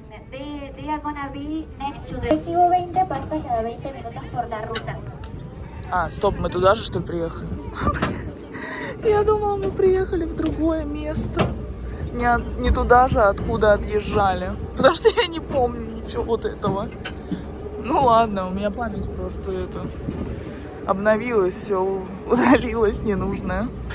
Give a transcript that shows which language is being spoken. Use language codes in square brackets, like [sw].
[en] They are gonna be next to the... [es] Recibo 20 pastas cada 20 minutos por la ruta. [ru] А, стоп, мы туда же, что ли, приехали? Я думала, мы приехали в другое место. Не туда же, откуда отъезжали. Потому что я не помню ничего вот этого. Ну ладно, у меня память просто это... обновилась, все удалилось ненужное.